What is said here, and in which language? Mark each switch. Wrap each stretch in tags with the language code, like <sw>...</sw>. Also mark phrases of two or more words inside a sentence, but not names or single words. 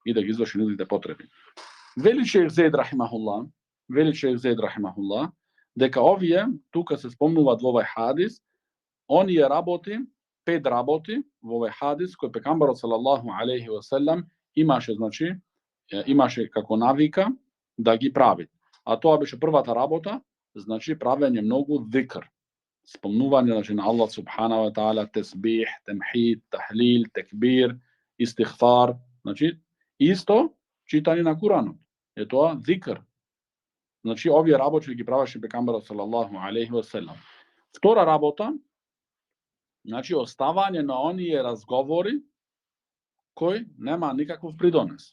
<mk>Вели шејх Зеид рахимахуллах, дека овие тука се спомнуваат во овој хадис, оние работи, 5 работи во овој хадис кој пегамберот</mk> <ar>صلى الله عليه وسلم</ar> <mk>имаше, значи, имаше како навика да ги прави. А тоа беше првата работа, значи правење многу зикр. Спомнување, значи, на Аллах</mk> <ar>سبحانه وتعالى,</ar> <mk>тесбих, темхид, тахлил, текбир, истихфар, значи исто читање на Куранот. Е тоа зикр. Значи овие работи ги правеше пегамберот</mk> <ar>صلى الله عليه وسلم.</ar> <mk>Втора работа, значи оставање на оние разговори кои нема никаков придонес.</mk>